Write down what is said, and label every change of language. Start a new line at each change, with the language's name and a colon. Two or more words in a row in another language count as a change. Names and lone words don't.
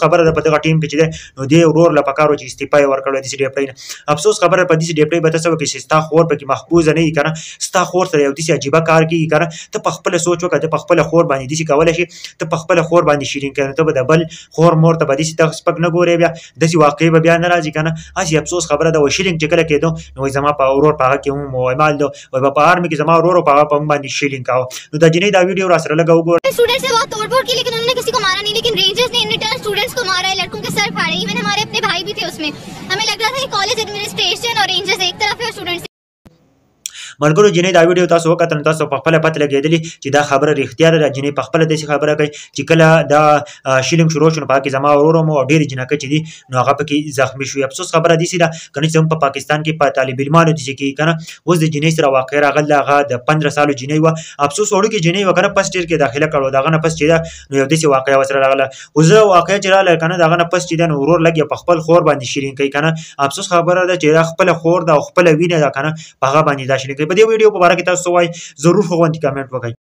Pashto: خبره ده په دغه ټیم کې چې دی نو دې ورور له پکار و چې استعفا یې ورکړی داسې ډیپټۍ نه افسوس خبره په داسې ډیپټۍ به ته څه وکړې چې ستا خور پکې محفوظه نه وي که نه ستا خور سره یو داسې عجیبه کار کېږي که نه ته په خپله سوچ وکړه ته په خپله خور باندې داسې کولی شي ته په خپله خور باندې شیرین کوې نو ته به د بل خور مور ته به داسې ته سپک نه ګورې بیا داسې واقعې به بیا نه راځي که نه هسې افسوس خبره ده وایي شیلینګ چې کله کېدو نو وایي زما په ورور په هغه کې هم اعمال ده وایي په آرمي کې زما ورور په هغه په موږ باندې شیلینګ کوه نو د جنۍ دا ویډیو راسره لږه وګوره
Urdu: سٹوڈنٹس نے بہت توڑ پھوڑ کی لیکن انہوں نے کسی کو مارا نہیں لیکن رینجرز نے
English: in return
Urdu: سٹوڈنٹس کو مارا ہے لڑکوں کے سر پھاڑے ایون ہمارے اپنے بھائی بھی تھے اس میں ہمیں لگ رہا تھا کہ
English: college administration
Urdu: اور رینجرز ایک طرف ہے اور سٹوڈنٹس
Pashto: ملګرو جنۍ دا ویډیو تاسو وکتل تاسو په خپله پته لګېدلي چې دا خبره رښتیا ده جنۍ په خپله داسې خبره کوي چې کله دا شیلینګ شروع شو نو په هغه کې زما ورور هم او ډېرې جنکۍ چې دي نو هغه پکې زخمي شوي افسوس خبره داسې ده که نه چې هم په پاکستان کې په طالب علمانو داسې کېږي که نه اوس د جنۍ سره واقع راغله هغه د 15 سالو جنۍ وه افسوس وړوکې جنۍ وه که نه
English: first year
Pashto: کې داخله کړو د هغه نه پس چې ده نو یو داسې واقعه ورسره راغله اوس زه واقعه چې راغله که نه د هغه نه پس چې ده نو ورور لږ یې په خپل خور باندې شیرین کوي که نه افسوس خبره ده چې دا خپله خور ده او خپله وینه ده که نه په هغه باندې دا شیرین کوي په دې ویډیو په باره کې تاسو وایي ضرور هغوندې کمنټ وکړئ